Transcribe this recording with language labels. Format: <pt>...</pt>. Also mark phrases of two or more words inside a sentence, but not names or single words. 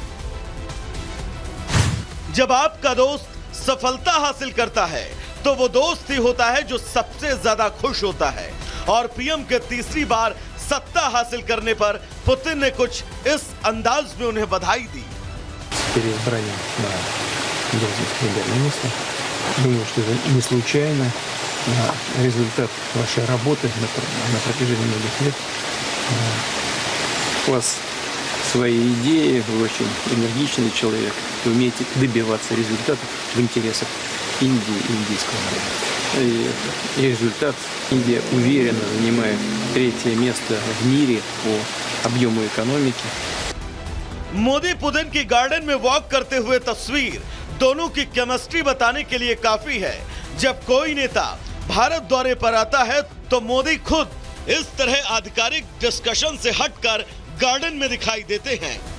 <hi>जब आपका दोस्त सफलता हासिल करता है तो वो दोस्त ही होता है जो सबसे ज्यादा खुश होता है। और पीएम के तीसरी बार सत्ता हासिल करने पर पुतिन ने कुछ इस अंदाज में उन्हें बधाई दी।</hi> <ru>Думаю, что это не случайно, результат вашей работы на протяжении многих лет. У вас свои идеи, вы очень энергичный человек, вы умеете добиваться результатов в интересах Индии и индийского народа. И результат: Индия уверенно занимает 3-е место в мире по объему экономики.</ru> <hi>मोदी पुतिन की गार्डन में वॉक करते हुए तस्वीर दोनों की केमिस्ट्री बताने के लिए काफी है। जब कोई नेता भारत दौरे पर आता है तो मोदी खुद इस तरह आधिकारिक डिस्कशन से हटकर गार्डन में दिखाई देते हैं।</hi>